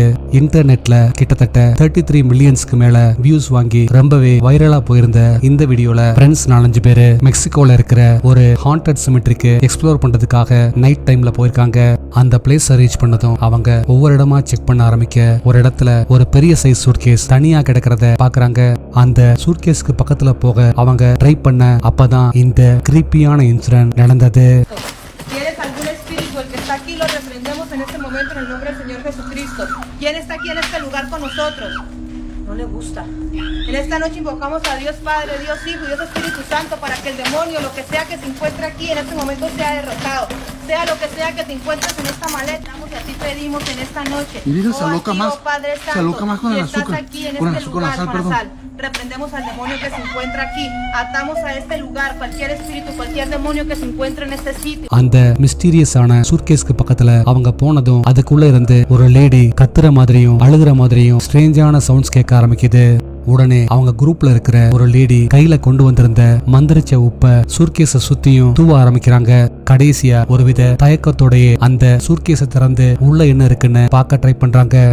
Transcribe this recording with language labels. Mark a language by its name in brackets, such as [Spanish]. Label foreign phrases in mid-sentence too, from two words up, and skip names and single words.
[Tamil] இன்டர்நெட்ல கிட்டத்தட்ட 33 மில்லியன்ஸ்க்கு மேல வியூஸ் வாங்கி ரொம்பவே வைரலா போயிருந்த இந்த வீடியோல ஃப்ரெண்ட்ஸ் 4-5 பேரு மெக்சிகோல இருக்கிற ஒரு [English] haunted cemetery [Tamil] எக்ஸ்ப்ளோர் பண்றதுக்காக [English] night time [Tamil] போயிருக்காங்க. அந்த [English] place reach [Tamil] பண்ணதும் அவங்க ஒவ்வொரு இடமா செக் பண்ண ஆரம்பிக்க ஒரு இடத்துல ஒரு பெரிய [English] size suitcase [Tamil] தனியா கிடக்கிறத பாக்குறாங்க. அந்த சூட்கேஸ்க்கு பக்கத்துல போக அவங்க ட்ரை பண்ண அப்பதான் இந்த [English] creepy incident [Tamil] நடந்தது. [Spanish] ¿Tienes algún espíritu? El que está aquí lo reprendemos en este momento en el nombre del Señor Jesucristo. ¿Quién está aquí en este lugar con nosotros? No le gusta. En esta noche invocamos a Dios Padre, Dios Hijo y Dios Espíritu Santo para que el demonio, lo que sea que se encuentre aquí en este momento sea derrotado. Sea lo que sea que te encuentres en esta maleta, y así pedimos en esta noche. Y mira, se aloca más. Padre Santo, se aloca más con el azúcar. Aquí en con el este azúcar, lugar, la sal, perdón. sal. Reprendemos al demonio que se encuentra aquí. Atamos a este lugar cualquier espíritu, cualquier demonio que se encuentre en este sitio. [Tamil] அந்த [English] mysterious suitcase [Tamil] பக்கத்துல அவங்க போனதும் அதுக்குள்ள இருந்து ஒரு லேடி கத்துற மாதிரியும் அழுகுற மாதிரியும் [English] strange sounds [Tamil] கேட்க ஆரம்பிக்குது. உடனே அவங்க குரூப்ல இருக்கிற ஒரு லேடி கையில கொண்டு வந்திருந்த மந்திரிச்ச உப்ப சூட்கேஸ சுத்தியும் தூவ ஆரம்பிக்கிறாங்க. கடைசியா ஒருவித தயக்கத்தோடயே அந்த சூட்கேஸ திறந்து உள்ள என்ன இருக்குன்னு பார்க்க ட்ரை பண்றாங்க.